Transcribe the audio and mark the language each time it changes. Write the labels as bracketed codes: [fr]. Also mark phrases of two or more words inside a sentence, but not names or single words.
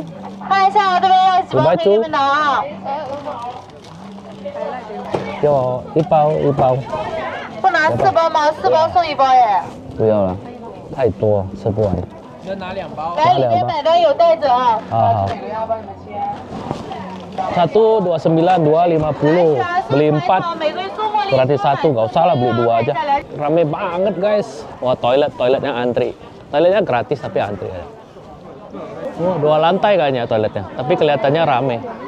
[en] You buy two? [zh] 有一包。不拿4包吗？4包送1包耶。不要了，太多吃不完。你就拿2包。来，里面买单有袋子啊。 [id] 好。Satu 29, 2 50. Beli 4 berarti 1, nggak usah lah beli 2 aja. Rame banget, guys. Wah, toiletnya antri. Toiletnya gratis tapi antri aja. Oh, 2 lantai kayaknya toiletnya, tapi kelihatannya rame.